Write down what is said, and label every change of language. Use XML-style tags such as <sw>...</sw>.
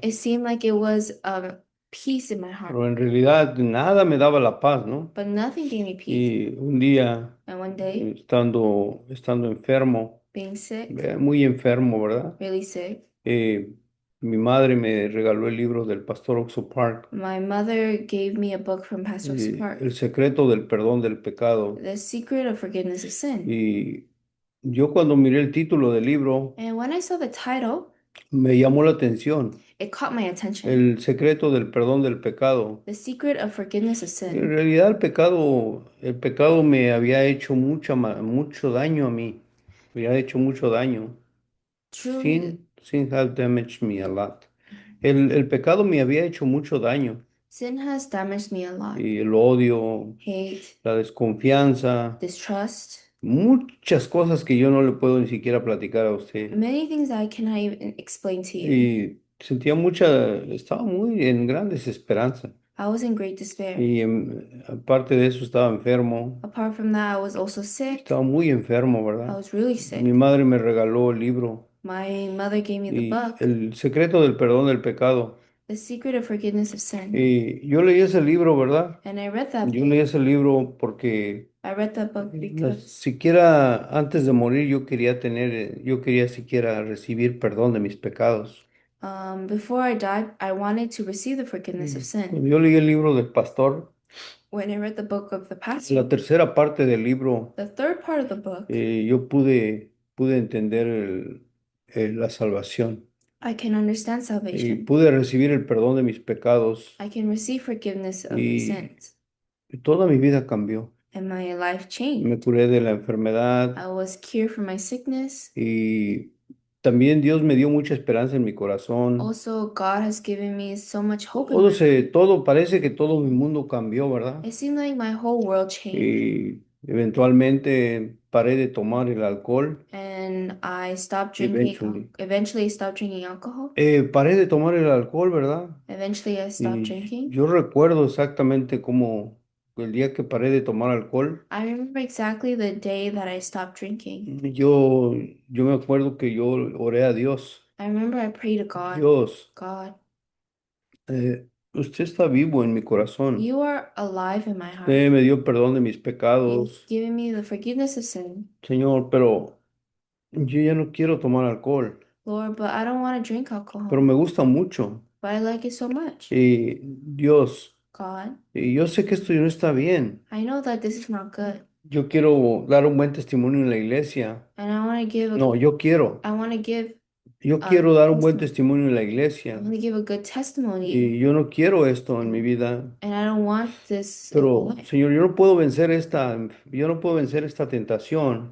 <en>it seemed like it was peace in my heart,</en> <es>pero en realidad nada me daba la paz, ¿no?</es> <en>but nothing gave me peace.</en> <es>Y un día,</es> <en>And one day,</en> <es>estando enfermo,</es> <en>being sick,</en> <es>muy enfermo, ¿verdad?</es> <en>really sick,</en> <es>Eh, Mi madre me regaló el libro del pastor Oxo Park,</es> <en>my mother gave me a book from Pastor Park,</en> <es>El secreto del perdón del pecado.</es> <en>The Secret of Forgiveness of Sin.</en> <es>Y yo cuando miré el título del libro,</es> <en>And when I saw the title,</en> <es>me llamó la atención,</es> <en>it caught my attention.</en> <es>el secreto del perdón del pecado.</es> <en>The Secret of Forgiveness of</en> <es>En</es> <en>Sin.</en> <es>realidad el pecado me había hecho mucho daño a mí, me había hecho mucho daño,</es> <en>Truly, sin have damaged me a lot.</en> <es>El pecado me había hecho mucho daño,</es> <en>sin has damaged me a lot.</en> <es>y el odio,</es> <en>Hate,</en> <es>la desconfianza,</es> <en>distrust,</en> <es>muchas cosas que yo no le puedo ni siquiera platicar a usted.</es> <en>Many things that I cannot even explain to you.</en> <es>Y sentía estaba muy en gran desesperanza.</es> <en>I was in great despair.</en> <es>Y aparte de eso estaba enfermo,</es> <en>Apart from that, I was also sick.</en> <es>estaba muy enfermo,</es> <en>I</en> <es>¿verdad?</es> <en>was really</en> <es>Mi</es> <en>sick.</en> <es>madre me regaló el libro</es> <en>My mother gave me the</en> <es>y</es> <en>book,</en> <es>El secreto del perdón del pecado.</es> <en>The Secret of Forgiveness of Sin.</en> <es>Y yo leí ese libro, ¿verdad?</es> <en>And I read that</en> <es>Yo</es> <en>book.</en> <es>leí ese libro porque</es> <en>I read that book</en> <es>no</es> <en>because</en> <es>siquiera antes de morir yo quería siquiera recibir perdón de mis pecados.</es> <en>before I died, I wanted to receive the forgiveness of</en> <es>Y</es> <en>sin.</en> <es>cuando yo leí el libro del pastor,</es> <en>When I read the book of the</en> <es>la</es> <en>pastor,</en> <es>tercera parte del libro,</es> <en>the third part of the book,</en> <es>yo pude entender la salvación</es> <en>I can understand</en> <es>y</es> <en>salvation.</en> <es>pude recibir el perdón de mis pecados</es> <en>I can receive forgiveness of my</en> <es>y</es> <en>sins.</en> <es>toda mi vida cambió.</es> <en>And my life</en> <es>Me</es> <en>changed.</en> <es>curé de la enfermedad</es> <en>I was cured from my sickness.</en> <es>y también Dios me dio mucha esperanza en mi corazón.</es> <en>Also, God has given me so much hope in my life.</en> <es>Parece que todo mi mundo cambió, ¿verdad?</es> <en>It seemed like my whole world changed.</en> <es>Y eventualmente paré de tomar el alcohol.</es> <en>And I stopped drinking, Eventually. eventually I stopped drinking alcohol.</en> <es>Paré de tomar el alcohol, ¿verdad?</es> <en>Eventually I stopped</en> <es>Y</es> <en>drinking.</en> <es>yo recuerdo exactamente cómo el día que paré de tomar alcohol,</es> <en>I remember exactly the day that I stopped drinking.</en> <es>yo, yo me acuerdo que yo oré a Dios.</es> <en>I remember I prayed to God,</en> <es>Dios,</es> <en>God,</en> <es>usted está vivo en mi corazón.</es> <en>you are alive in my heart.</en> <es>Usted me dio perdón de mis</es> <en>You've</en> <es>pecados,</es> <en>given me the forgiveness of sin.</en> <es>Señor, pero yo ya no quiero tomar alcohol,</es> <en>Lord, but I don't want to drink</en> <es>pero</es> <en>alcohol.</en> <es>me gusta mucho.</es> <en>But I like it so much.</en> <es>Y Dios,</es> <en>God,</en> <es>y yo sé que esto no está bien.</es> <en>I know that this is not good.</en> <es>Yo quiero dar un buen testimonio en la iglesia.</es> <en>And I want to give</en> <es>No,</es> <en>I want to give</en> <es>yo quiero dar un buen</es> <en>testimony.</en> <es>testimonio en la</es> <en>I</en> <es>iglesia.</es> <en>want to give a good testimony.</en> <es>Y yo no quiero esto en mi</es> <en>And,</en> <es>vida.</es> <en>and I don't want this in my</en> <es>Pero,</es> <en>life.</en> <es>Señor, yo no puedo vencer esta tentación.</es>